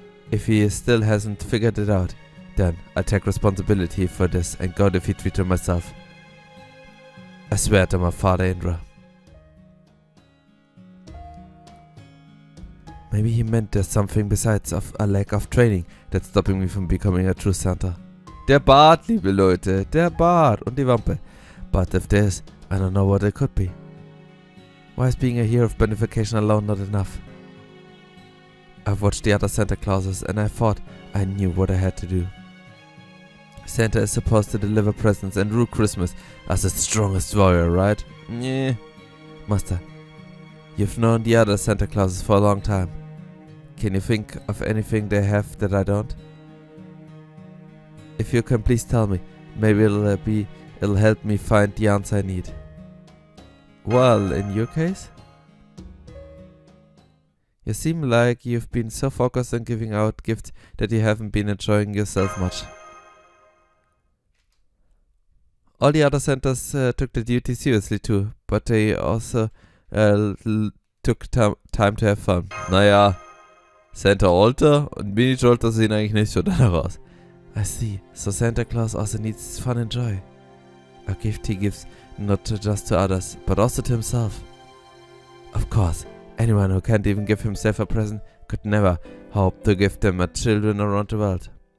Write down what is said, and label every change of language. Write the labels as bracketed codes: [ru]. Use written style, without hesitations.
[en] If he still hasn't figured it out, then I'll take responsibility for this and go defeat Vitra myself. I swear to my father Indra. Maybe he meant there's something besides of a lack of training that's stopping me from becoming a true Santa. [de] Der Bart, liebe Leute, der Bart und die Wampe. [en] But if there's, I don't know what it could be. Why is being a hero of benefication alone not enough? I've watched the other Santa Clauses and I thought I knew what I had to do. Santa is supposed to deliver presents and rule Christmas as the strongest warrior, right? Yeah. Master, you've known the other Santa Clauses for a long time. Can you think of anything they have that I don't? If you can please tell me, maybe it'll help me find the answer I need. Well, in your case? You seem like you've been so focused on giving out gifts that you haven't been enjoying yourself much. All the other Santas took the duty seriously too, but they also took time to have fun. [de] Naja, Santa Alter und Mini Jolter sehen eigentlich nicht so danach aus. [en] I see, so Santa Claus also needs fun and joy. A gift he gives not just to others, but also to himself. Of course, anyone who can't even give himself a present could never hope to give them to children around the world.